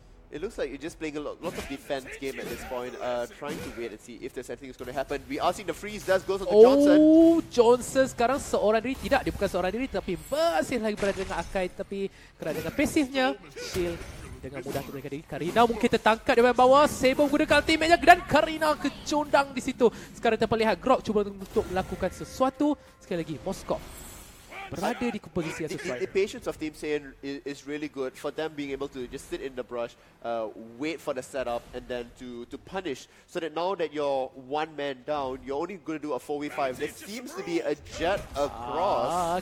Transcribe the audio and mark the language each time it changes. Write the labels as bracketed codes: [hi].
[en] It looks like you're just playing a lot of defense game at this point, trying to wait and see if there's anything that's going to happen. We are seeing the freeze does goes on to Johnson. [ms] Johnson sekarang seorang diri. Tidak, dia bukan seorang diri, tapi masih lagi berada dengan Akai. Tapi kerana dengan pasifnya, shield dengan mudah untuk mereka diri. Karina mungkin tertangkap di bawah. Saber menggunakan ultimate-nya dan Karina kecundang di situ. Sekarang kita lihat Grok cuba untuk melakukan sesuatu. Sekali lagi, Moskov berada di posisi yang sesuai. [en] The patience of Team Saiyan is really good for them being able to just sit in the brush, wait for the setup, and then to punish. So that now that you're one man down, you're only going to do a 4v5. There seems to be a jet across.